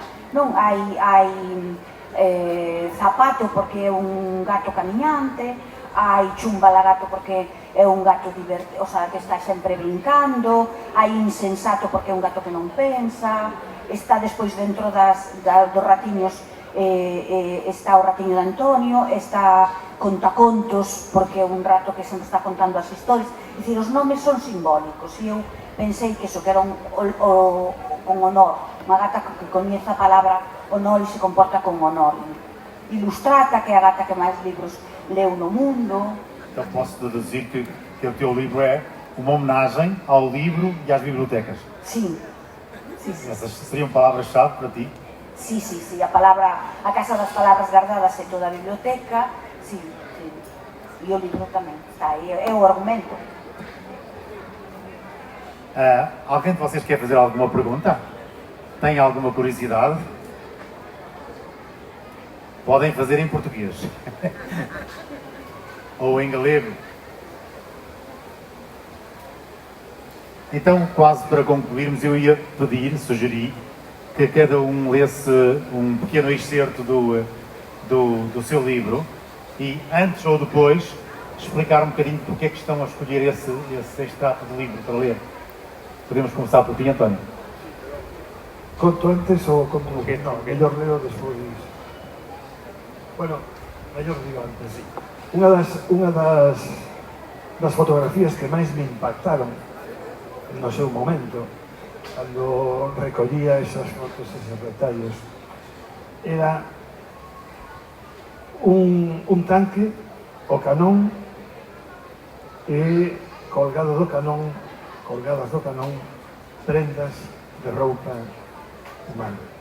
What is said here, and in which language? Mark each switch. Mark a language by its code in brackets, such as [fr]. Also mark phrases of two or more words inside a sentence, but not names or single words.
[gl] Non hai Zapato porque é un gato camiñante, hai Chumbalagato porque é un gato divertido, o sea, que está sempre brincando, hai Insensato porque é un gato que non pensa, está despois dentro dos ratiños, está o ratiño de Antonio, está Contacontos porque é un rato que sempre está contando as historias. É dicir, os nomes son simbólicos e eu pensei que iso que era con honor, unha gata que coñece a palabra honor e se comporta con honor. Ilustrata, que é a gata que máis libros leu no mundo. [pt] Então posso deduzir que o teu livro é uma homenagem ao livro e às bibliotecas. Sim. Essas seriam palavras-chave para ti? [gl] Sí, a Casa das Palabras Gardadas é toda a biblioteca, sí. E o libro tamén está aí, é o argumento. [pt] Alguém de vocês quer fazer alguma pergunta? Tem alguma curiosidade? Podem fazer em português. Ou em galego. Então, quase para concluirmos, eu ia sugerir que cada um lesse um pequeno excerto do seu livro e, antes ou depois, explicar um bocadinho porque é que estão a escolher esse extrato de livro para ler. Podemos começar por ti, António. [gl] Conto antes ou conto depois? Non, mellor leo despois. Bueno, mellor digo antes, sí. Unha das fotografías que máis me impactaron no seu momento, cando recollía esas fotos, esos retallos, era un tanque, o canón, e colgadas do canón, prendas de roupa humana.